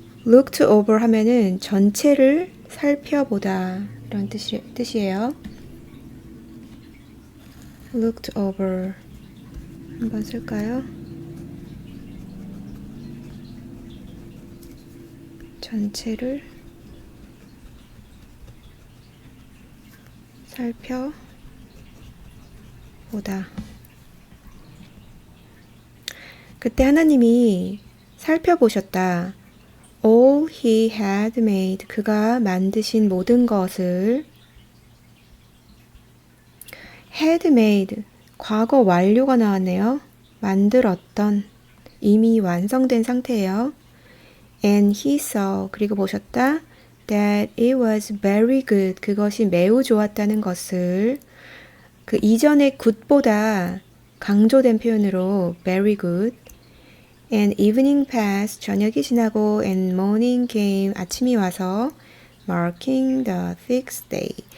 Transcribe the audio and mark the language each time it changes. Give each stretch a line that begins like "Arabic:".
Korean: looked over 하면은 전체를 살펴보다 이런 뜻이에요. looked over 한번 쓸까요? 전체를 살펴보다. 그때 하나님이 살펴보셨다.
English: All he had made.
Korean: 그가 만드신 모든 것을 had made. 과거 완료가 나왔네요. 만들었던. 이미 완성된 상태예요.
English: And he saw.
Korean: 그리고 보셨다.
English: That it was very good.
Korean: 그것이 매우 좋았다는 것을 그 이전의 good보다 강조된 표현으로 very good.
English: And evening passed.
Korean: 저녁이 지나고
English: and morning came.
Korean: 아침이 와서
English: marking the sixth day.